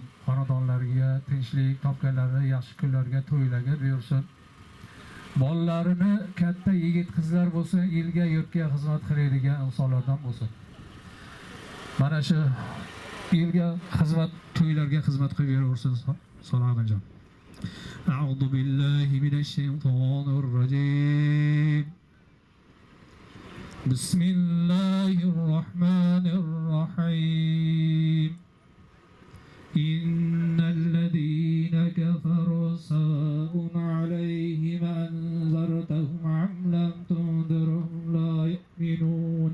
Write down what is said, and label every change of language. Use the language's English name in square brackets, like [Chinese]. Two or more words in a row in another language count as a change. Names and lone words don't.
[Uzbek] Xonadonlarga tinchlik, topganlarga, yaxshi kunlarga, to'ylarga buyursin. Bolalarini katta yigit qizlar bo'lsin, elga, yurtga xizmat qiladigan insonlardan bo'lsin. Mana shu elga xizmat, to'ylarga xizmat qilib yuraversin Salohiddinjon. [Arabic] أعوذ بالله من الشيطان الرجيم. بسم الله الرحمن الرحيم. إن الذين كفروا سواء عليهم أأنذرتهم أم لم تنذرهم لا يؤمنون.